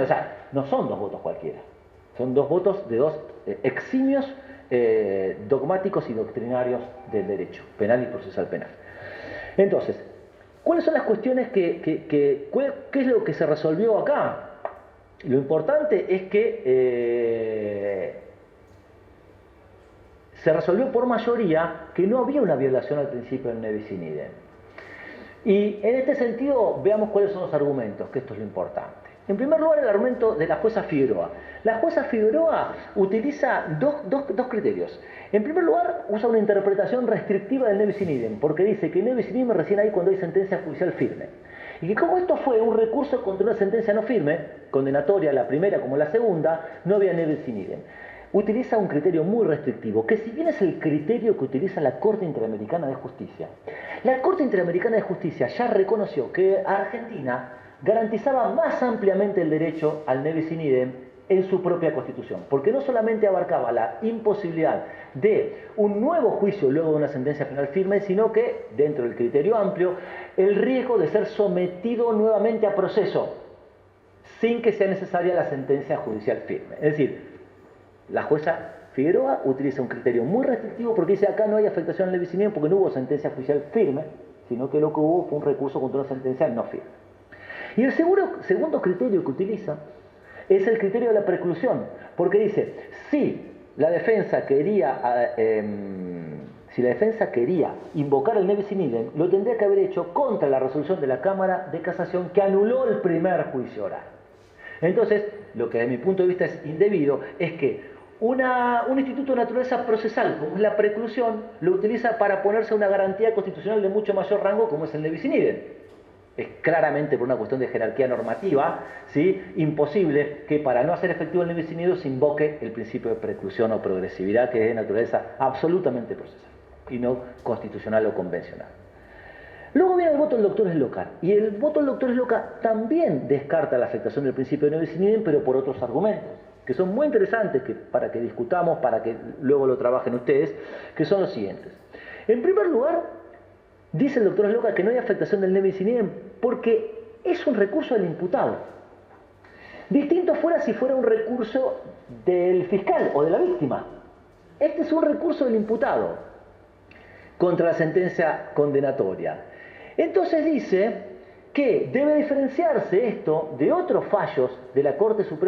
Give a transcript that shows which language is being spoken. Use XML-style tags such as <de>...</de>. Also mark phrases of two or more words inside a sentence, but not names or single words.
<es>O sea, no son dos votos cualquiera, son dos votos de dos eximios dogmáticos y doctrinarios del derecho penal y procesal penal. Entonces, ¿cuáles son las cuestiones qué es lo que se resolvió acá? Lo importante es que se resolvió por mayoría que no había una violación al principio del</es> <la>ne bis in idem.</la> <es>Y en este sentido, veamos cuáles son los argumentos, que esto es lo importante. En primer lugar, el argumento de la jueza Figueroa. La jueza Figueroa utiliza dos criterios. En primer lugar, usa una interpretación restrictiva del</es> <la>ne bis in idem,</la> <es>porque dice que</es> <la>ne bis in idem</la> <es>recién hay cuando hay sentencia judicial firme. Y que como esto fue un recurso contra una sentencia no firme, condenatoria, la primera como la segunda, no había</es> <la>ne bis in idem.</la> <es>Utiliza un criterio muy restrictivo, que si bien es el criterio que utiliza la Corte Interamericana de Justicia, la Corte Interamericana de Justicia ya reconoció que Argentina garantizaba más ampliamente el derecho al</es> <la>ne bis in idem</la> <es>en su propia Constitución, porque no solamente abarcaba la imposibilidad de un nuevo juicio luego de una sentencia penal firme, sino que, dentro del criterio amplio, el riesgo de ser sometido nuevamente a proceso sin que sea necesaria la sentencia judicial firme. Es decir, la jueza Figueroa utiliza un criterio muy restrictivo porque dice acá no hay afectación al</es> <la>ne bis in idem</la> <es>porque no hubo sentencia judicial firme, sino que lo que hubo fue un recurso contra una sentencia no firme. Y el segundo criterio que utiliza es el criterio de la preclusión, porque dice, si la defensa quería invocar el</es> <la>ne bis in idem,</la> <es>lo tendría que haber hecho contra la resolución de la Cámara de Casación que anuló el primer juicio oral. Entonces, lo que desde mi punto de vista es indebido es que un instituto de naturaleza procesal, como es la preclusión, lo utiliza para ponerse una garantía constitucional de mucho mayor rango, como es el</es> <la>ne bis in idem.</la> <es>Es claramente por una cuestión de jerarquía normativa, ¿sí?, imposible que para no hacer efectivo el</es> <la>ne bis in idem</la> <es>se invoque el principio de preclusión o progresividad, que es de naturaleza absolutamente procesal y no constitucional o convencional. Luego viene el voto del doctor Eslocar, y el voto del doctor Eslocar también descarta la afectación del principio de</es> <la>ne bis in idem,</la> <es>pero por otros argumentos, que son muy interesantes para que discutamos, para que luego lo trabajen ustedes, que son los siguientes. En primer lugar, dice el doctor Eslocar que no hay afectación del</es> <la>ne bis in idem</la> <es>porque es un recurso del imputado. Distinto fuera si fuera un recurso del fiscal o de la víctima. Este es un recurso del imputado contra la sentencia condenatoria. Entonces dice que debe diferenciarse esto de otros fallos de la Corte Suprema.</es>